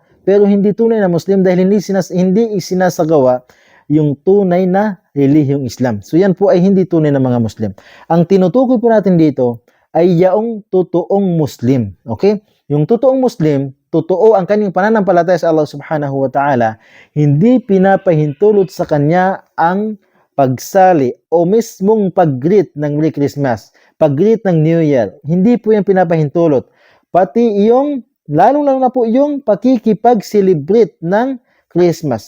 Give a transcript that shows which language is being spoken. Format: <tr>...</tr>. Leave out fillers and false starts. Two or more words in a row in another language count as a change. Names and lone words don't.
<tl>Pero hindi tunay na Muslim dahil hindi isinasagawa yung tunay na relihiyong Islam. So yan po ay hindi tunay na mga Muslim. Ang tinutukoy po natin dito ay yaong totoong Muslim. Okay? Yung totoong Muslim, totoo ang kanyang pananampalataya sa Allah</tl> <ar>سبحانه وتعالى,</ar> <tl>hindi pinapahintulot sa kanya ang pagsali o mismong pag-greet ng</tl> <en>Merry Christmas,</en> <tl>pag-greet ng</tl> <en>New Year.</en> <tl>Hindi po yan pinapahintulot. Pati yung, lalong-lalo na po yung pakikipag-celebrate ng Christmas.</tl>